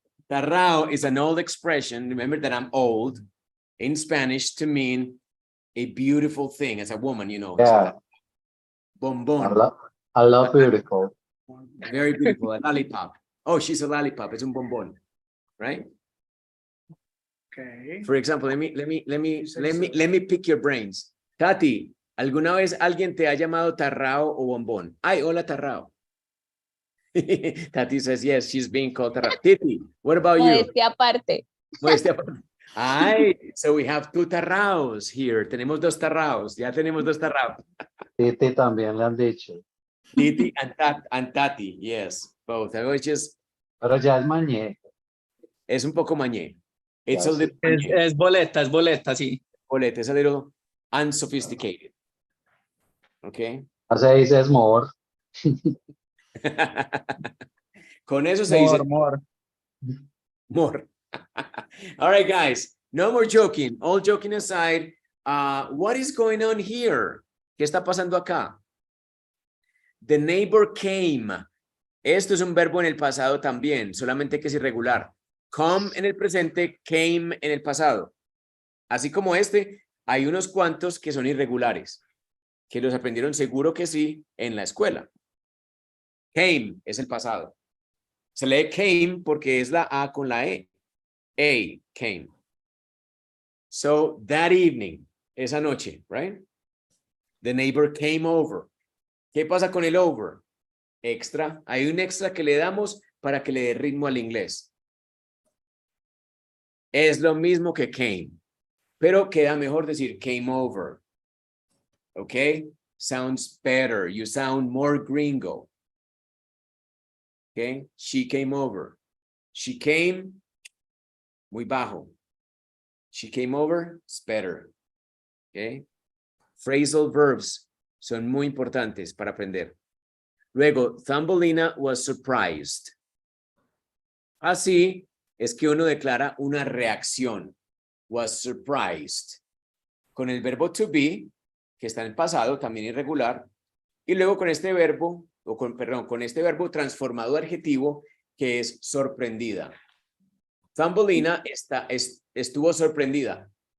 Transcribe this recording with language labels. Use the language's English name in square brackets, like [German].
[English] Tarrao is an old expression. Remember that I'm old in Spanish to mean a beautiful thing as a woman, you know. Yeah, [Spanish] Bombón. [English] I love beautiful. Very beautiful. A lollipop. Oh, she's a lollipop. Es un bombón, right? okay. For example, let me pick your brains. [Spanish] Tati, ¿alguna vez alguien te ha llamado tarrao o bombón? Ay, hola tarrao. [English] Tati says yes, she's being called tarrao. Titi, what about you? [Spanish] Modestia aparte. Modestia aparte. [English] Ay, so we have two tarraos here. [Spanish] Tenemos dos tarraos. Ya tenemos dos tarraos. Titi también le han dicho. [English] Titi and Tati, yes, both. I was just, [Spanish] Pero ya es mañé. es un poco mañé. It's Ya, [English] a little [Spanish] Es boleta, sí. [English] bolete, it's a little unsophisticated. Okay. [Spanish] No se dice es more. Con eso se dice [English] More. more. All right, guys, no more joking. All joking aside, what is going on here? [Spanish] ¿Qué está pasando acá? The neighbor came. Esto es un verbo en el pasado también, solamente que es irregular. Come en el presente, came en el pasado. Así como este, hay unos cuantos que son irregulares, que los aprendieron seguro que sí en la escuela. Came es el pasado. Se lee came porque es la A con la E. A, came. [English] So, that evening, esa noche, right? The neighbor came over. ¿Qué pasa con el over? Extra. [Spanish] Hay un extra que le damos para que le dé ritmo al inglés. Es lo mismo que came, pero queda mejor decir came over. [English] Okay? Sounds better. You sound more gringo. Okay? She came over. She came, muy bajo. She came over, it's better. Okay? [Spanish] Phrasal verbs son muy importantes para aprender. [English] Luego, Thumbelina was surprised. [Spanish] Así es que uno declara una reacción. Was surprised. Con el verbo to be, que está en el pasado, también irregular. Y luego con este verbo, con este verbo transformado adjetivo, que es sorprendida. Thumbelina estuvo sorprendida.